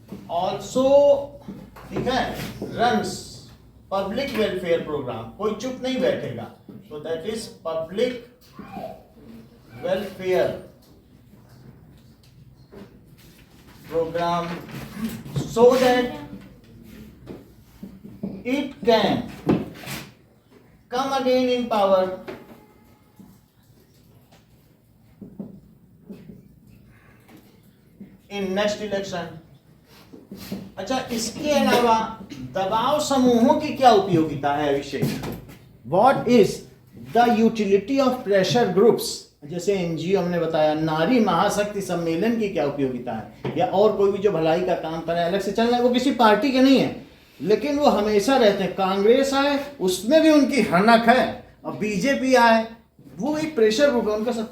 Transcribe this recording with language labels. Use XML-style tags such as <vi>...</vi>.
<en>also,</en> <hi>ठीक है,</hi> <en>runs public welfare programme,</en> <hi>कोई चुप नहीं बैठेगा, तो</hi> <en>That is public welfare programme so that it can come again in power in next election.</en> <hi>अच्छा, इसके अलावा दबाव समूहों की क्या उपयोगिता है विषय?</hi> <en>What is the utility of pressure groups?</en> <hi>जैसे एनजीओ हमने बताया, नारी महाशक्ति सम्मेलन की क्या उपयोगिता है, या और कोई भी जो भलाई का काम करे, अलग से चलना है, वो किसी पार्टी के नहीं है, लेकिन वो हमेशा रहते हैं। कांग्रेस आए उसमें भी उनकी हनक है, और बीजेपी आए वो एक प्रेशर ग्रुप है उनका सब।</hi>